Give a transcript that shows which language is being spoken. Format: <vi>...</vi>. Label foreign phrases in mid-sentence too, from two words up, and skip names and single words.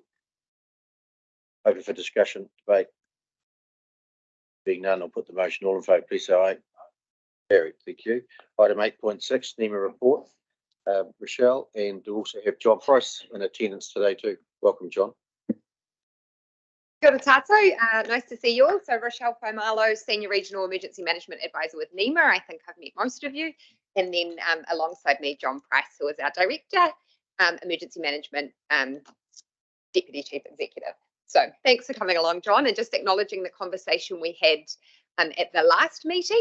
<en>Open for discussion, debate. Being none, I'll put the motion. All in favour, please say aye. Carried, thank you. Item 8.6, NEMA Report. Rochelle, and we also have John Price in attendance today too. Welcome, John.</en> <mi>Kia ora tātou,</mi> <en>nice to see you all. So Rochelle Pomalo, Senior Regional Emergency Management Advisor with NEMA. I think I've met most of you. And then alongside me, John Price, who is our Director, Emergency Management Deputy Chief Executive. So thanks for coming along, John, and just acknowledging the conversation we had at the last meeting.</en>